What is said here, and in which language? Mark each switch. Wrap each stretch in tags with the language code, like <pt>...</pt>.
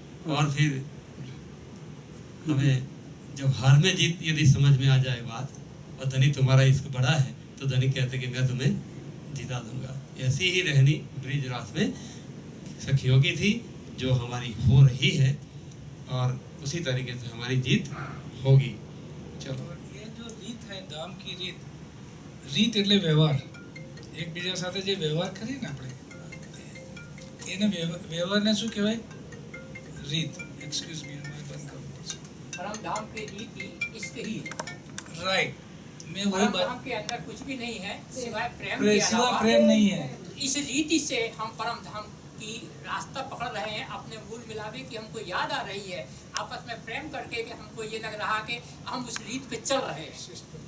<hi>और फिर हमें जब हार में जीत यदि समझ में आ जाए बात और धनी तुम्हारा इश्क बड़ा है तो धनी कहते कि मैं तुम्हें जिता दूंगा. ऐसी ही रहनी ब्रिज रास में सखियों की थी जो हमारी हो रही है और उसी तरीके से हमारी जीत होगी. चलो. ये जो રીત है धाम की રીત</hi> <gu>એટલે વ્યવહાર. એકબીજા સાથે જે વ્યવહાર કરીએ ને આપણે એને વ્યવહારને શું કહેવાય? રીત.</gu> <en>excuse me,</en> <hi>मैं बंद करूं. परम धाम की रीति इश्क ही है. राइट. मैं वही परम बात, धाम के अंदर कुछ भी नहीं है सिवाय प्रेम के सिवा अलावा. प्रेम नहीं है. इस रीति से हम परम धाम कि रास्ता पकड़ रहे हैं अपने मूल मिलावे की, हमको याद आ रही है आपस में प्रेम करके कि हमको ये लग रहा कि हम उस रीत पे चल रहे हैं।</hi>